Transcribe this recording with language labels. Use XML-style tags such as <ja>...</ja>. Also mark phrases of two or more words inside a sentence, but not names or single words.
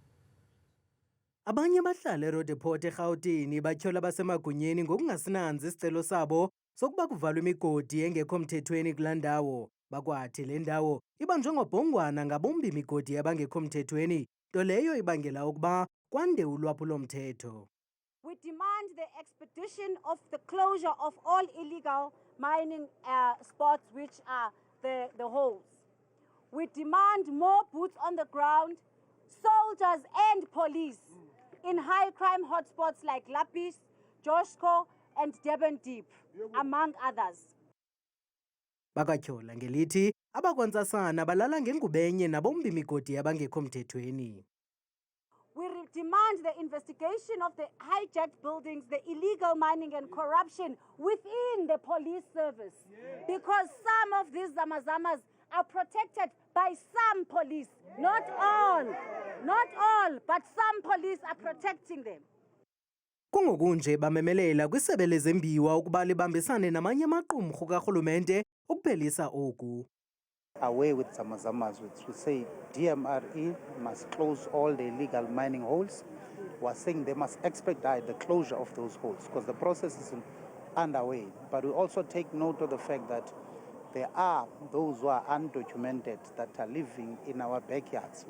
<xh>Abanye abahlali eRoodeport eRhawutini batyhola abasemagunyeni ngokungasinanzi isicelo sabo sokuba kuvalwe imigodi engekho mthethweni kulaa ndawo. Bakwathi le ndawo ibanjwe ngobhongwana ngabombi imigodi abangekho mthethweni, nto leyo ibangela ukuba kwande ulwaphulo-mthetho.</xh> <en>We demand the expedition of the closure of all illegal mining spots, which are the holes. We demand more boots on the ground, soldiers and police in high crime hotspots like Lapis, Joshko and Durban Deep, among others.</en> <xh>Bakatyhola ngelithi abakwantsasana balala ngengubenye nabombi imigodi abangekho mthethweni.</xh> <en>demand the investigation of the hijacked buildings, the illegal mining and corruption within the police service. Because some of these zamazamas are protected by some police, not all, but some police are protecting them.</en> <xh>Kungokunje bamemelela kwisebe lezembiwa ukuba libambisane namanye amaqumrhu karhulumente ukuphelisa oku.</xh> <en>Away with Zamazamas, which we say DMRE must close all the illegal mining holes. We're saying they must expedite the closure of those holes because the process is underway. But we also take note of the fact that there are those who are undocumented that are living in our backyards.</en>